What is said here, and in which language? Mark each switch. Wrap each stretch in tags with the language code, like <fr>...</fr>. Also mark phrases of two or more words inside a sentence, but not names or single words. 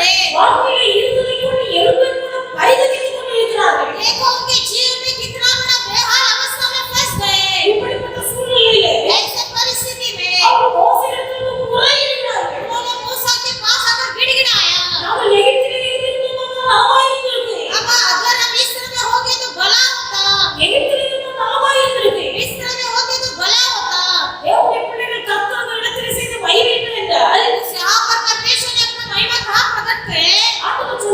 <ta>வாழ்க்கையில இருந்ததை கொண்டு எழுப்பேன் மூலம் பரிதவித்துக் கொண்டிருக்கிறார்கள்.</ta> <hi>देखो उनके जीवन में कितना बड़ा बेहाल अवस्था में फंस गए।</hi> <ta>இப்படிப்பட்ட சூழ்நிலையிலே</ta> <hi>ऐसे परिस्थिति में</hi> <ta>அவர் மோசேயிடத்திற்கு முறையிடுகிறார்கள்.</ta> <hi>उन्होंने मूसा के पास आकर गिड़गिड़ाया,</hi> <ta>நாங்கள் எகிப்திலே இருந்திருந்தோமானால் நலமாயிருந்திருக்கு.</ta> <hi>अब अगर हम मिस्र में होते तो भला होता,</hi> <ta>எகிப்திலே இருந்தால் நலமாயிருந்திருக்கு.</ta> <hi>मिस्र में होते तो भला होता।</hi> <ta>தேவனுடைய பிள்ளைகள் கர்த்தர் இடத்திலே செய்த மகிமைகள் என்றால்</ta> <hi>यहाँ पर परमेश्वर ने अपना महिमा कहाँ प्रकट करे?</hi>